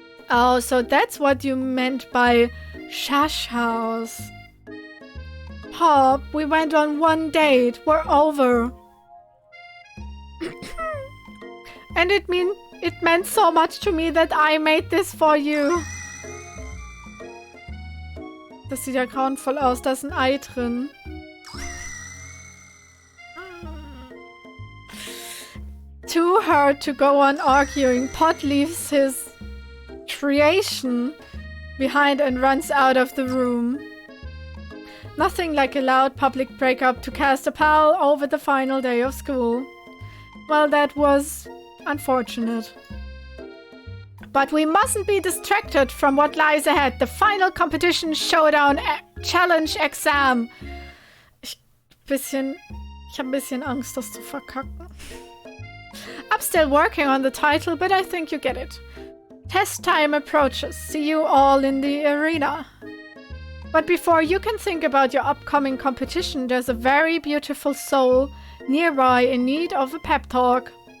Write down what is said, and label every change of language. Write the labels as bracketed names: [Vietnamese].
[English] Oh, so that's what you meant by Shush House. Pop, we went on one date. We're over. And it meant so much to me that I made this for you. [German] Das sieht ja grauenvoll aus. Da ist ein Ei drin. [English] Too hard to go on arguing. Pot leaves his creation behind and runs out of the room. Nothing like a loud public breakup to cast a pall over the final day of school. Well, that was unfortunate. But we mustn't be distracted from what lies ahead. The final competition showdown challenge exam. [German] Ich habe ein bisschen Angst, das zu verkacken. [English] I'm still working on the title, but I think you get it. Test time approaches. See you all in the arena. But before you can think about your upcoming competition, there's a very beautiful soul nearby in need of a pep talk.